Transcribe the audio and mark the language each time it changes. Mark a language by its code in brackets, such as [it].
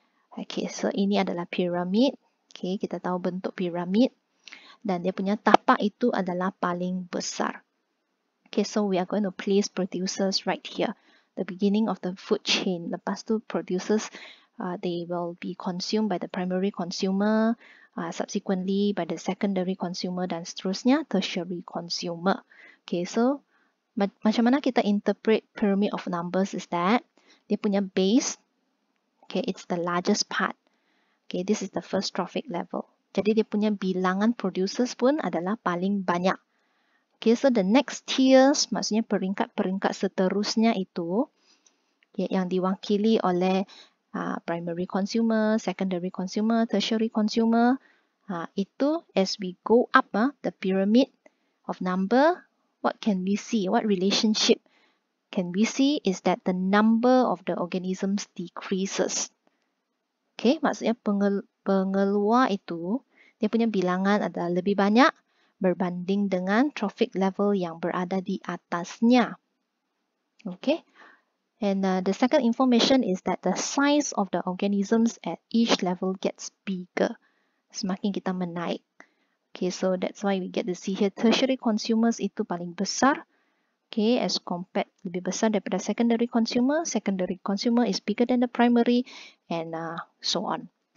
[ms] Okay, so ini adalah pyramid. Okay, kita tahu bentuk pyramid dan dia punya tapak itu adalah paling besar. [en] Okay, so we are going to place producers right here, the beginning of the food chain. [ms] Lepas tu [en] producers they will be consumed by the primary consumer, subsequently by the secondary consumer, [ms] dan seterusnya [en] tertiary consumer. Okay, so [ms] macam mana kita [en] interpret pyramid of numbers is that [ms] dia punya [en] base, okay, it's the largest part. Okay, this is the first trophic level. [ms] Jadi dia punya bilangan producers pun adalah paling banyak. [en] Okay, so the next tiers, [ms] maksudnya peringkat-peringkat seterusnya itu yang diwakili oleh [en] primary consumer, secondary consumer, tertiary consumer. Itu as we go up the pyramid of number, what can we see? What relationship can we see is that the number of the organisms decreases. [ms] Okay, maksudnya pengeluar itu, dia punya bilangan adalah lebih banyak berbanding dengan trophic level yang berada di atasnya. [en] Okay. And the second information is that the size of the organisms at each level gets bigger. [ms] Semakin kita menaik. [en] Okay, so that's why we get to see here tertiary consumers [ms] itu paling besar. [en] Okay, as compared [ms] lebih besar daripada [en] secondary consumer. Secondary consumer is bigger than the primary, and so on.